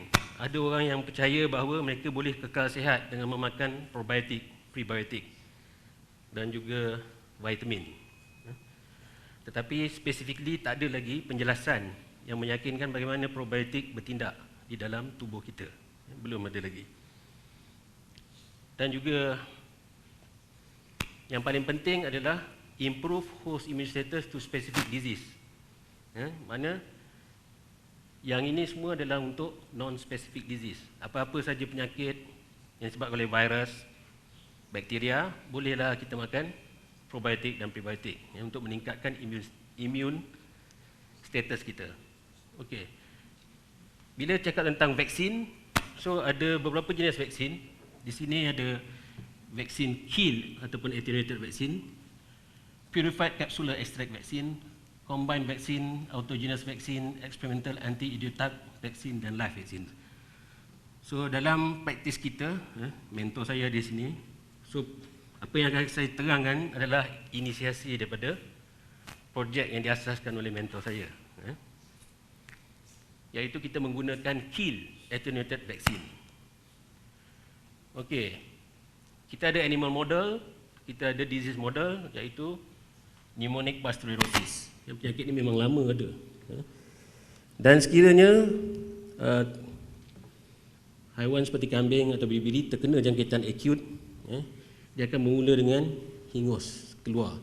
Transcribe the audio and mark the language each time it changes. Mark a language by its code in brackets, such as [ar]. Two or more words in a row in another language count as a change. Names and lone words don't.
[ms] Ada orang yang percaya bahawa mereka boleh kekal sihat dengan memakan probiotik, prebiotik dan juga vitamin. Tetapi specifically tak ada lagi penjelasan yang meyakinkan bagaimana probiotik bertindak di dalam tubuh kita. Belum ada lagi. Dan juga yang paling penting adalah [en] improve host immune status to specific disease. [ms] Mana yang ini semua adalah untuk [en] non-specific disease. [ms] Apa-apa saja penyakit yang disebabkan oleh virus, bakteria, bolehlah kita makan probiotik dan prebiotik untuk meningkatkan [en] immune status [ms] kita. Okey. Bila cakap tentang vaksin, so ada beberapa jenis vaksin. Di sini ada vaksin kill ataupun [en] attenuated vaccine, purified capsular extract vaccine, combined vaccine, autogenous vaccine, experimental anti-idiotype vaccine dan live vaccine. [ms] So dalam praktis kita, mentor saya di sini, so apa yang akan saya terangkan adalah inisiasi daripada projek yang diasaskan oleh mentor saya, iaitu kita menggunakan [en] kill attenuated vaccine. [ms] Okey, kita ada [en] animal model, [ms] kita ada [en] disease model, [ms] iaitu [en] pneumonic pasteuriosis. [ms] Yang penyakit ini memang lama ada. Dan sekiranya haiwan seperti kambing atau biri terkena jangkitan akut, dia akan bermula dengan hingus keluar.